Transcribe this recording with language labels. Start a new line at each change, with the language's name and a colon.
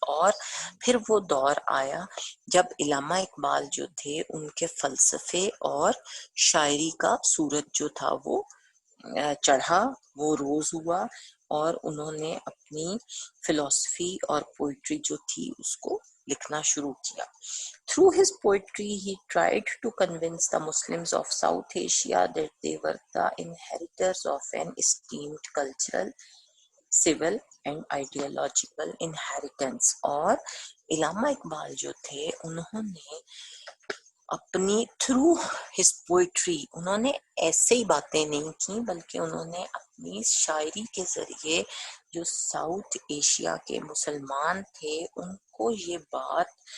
Urdu: اور پھر وہ دور آیا جب علامہ اقبال جو تھے ان کے فلسفے اور شاعری کا سورج جو تھا وہ چڑھا، وہ روز ہوا، اور انہوں نے اپنی فلسفی اور پوئٹری جو تھی اس کو لکھنا شروع کیا.
English: Through his poetry, he tried to convince the Muslims of South Asia that they were the inheritors of an esteemed cultural, civil and ideological inheritance.
Urdu: اور علامہ اقبال جو تھے انہوں نے اپنی تھرو ہز پوئٹری، انہوں نے ایسے ہی باتیں نہیں کی بلکہ انہوں نے اپنی شاعری کے ذریعے جو ساؤتھ ایشیا کے مسلمان تھے ان کو یہ بات